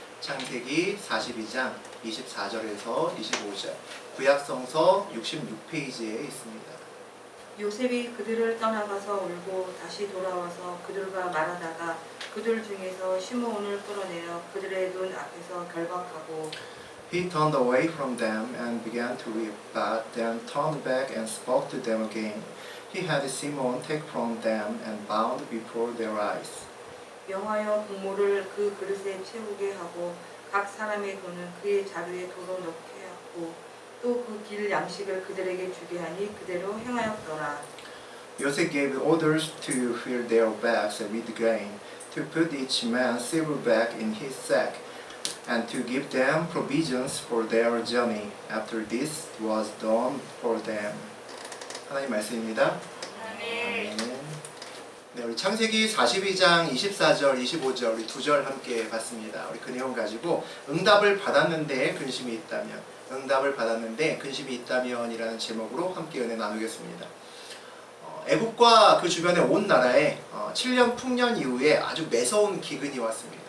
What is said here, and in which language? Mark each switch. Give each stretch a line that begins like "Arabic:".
Korean: 창세기 42장 24절에서 25절, 구약성서 66페이지에 있습니다. 요셉이 그들을 떠나가서 울고 다시 돌아와서 그들과 말하다가 그들 중에서 시므온을 끌어내어 그들의 눈 앞에서 결박하고
English: He turned away from them and began to weep, but then turned back and spoke to them again. He had Simon take from them and bound before their eyes.
Korean: 명하여 곡물을 그 그릇에 채우게 하고 각 사람의 돈은 그의 자루에 도로 넣게 하고 또 그 길 양식을 그들에게 주게 하니 그대로 행하였더라.
English: Joseph gave orders to fill their bags with grain, to put each man's silver bag in his sack, and to give them provisions for their journey. After this was done for them.
Korean: 하나님 말씀입니다. 아멘. 네, 우리 창세기 42장 24절, 25절 우리 두 절 함께 봤습니다. 우리 그 내용 가지고 응답을 받았는데 근심이 있다면, 응답을 받았는데 근심이 있다면이라는 제목으로 함께 은혜 나누겠습니다. 애국과 그 주변의 온 나라에 7년 풍년 이후에 아주 매서운 기근이 왔습니다.